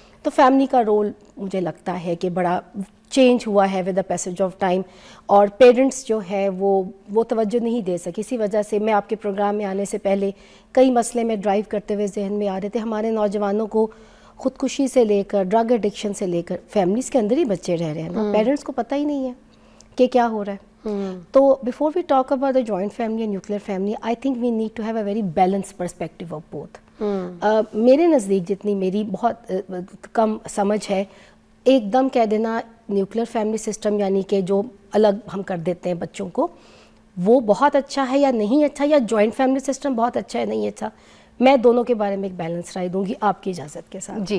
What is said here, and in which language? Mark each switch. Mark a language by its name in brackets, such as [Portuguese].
[Urdu] تو فیملی کا رول مجھے لگتا ہے کہ بڑا چینج ہوا ہے [English] with the passage of time, [Urdu] اور پیرنٹس جو ہے وہ توجہ نہیں دے سکے. اسی وجہ سے میں آپ کے پروگرام میں آنے سے پہلے کئی مسئلے میں ڈرائیو کرتے ہوئے ذہن میں آ رہے تھے. ہمارے نوجوانوں کو خودکشی سے لے کر ڈرگ ایڈکشن سے لے کر فیملیز کے اندر ہی بچے رہ رہے ہیں نا, پیرنٹس کو پتہ ہی نہیں ہے کہ کیا ہو رہا ہے. [English] تو before we talk about the joint family and nuclear family, I think we need to have a very balance perspective of both. [Urdu] میرے نزدیک جتنی میری بہت کم سمجھ ہے, ایک دم کہہ دینا نیوکلیئر فیملی سسٹم یعنی کہ جو الگ ہم کر دیتے ہیں بچوں کو, وہ بہت اچھا ہے یا نہیں اچھا, یا جوائنٹ فیملی سسٹم بہت اچھا ہے نہیں اچھا, میں دونوں کے بارے میں ایک بیلنس رائے دوں گی آپ کی اجازت کے ساتھ.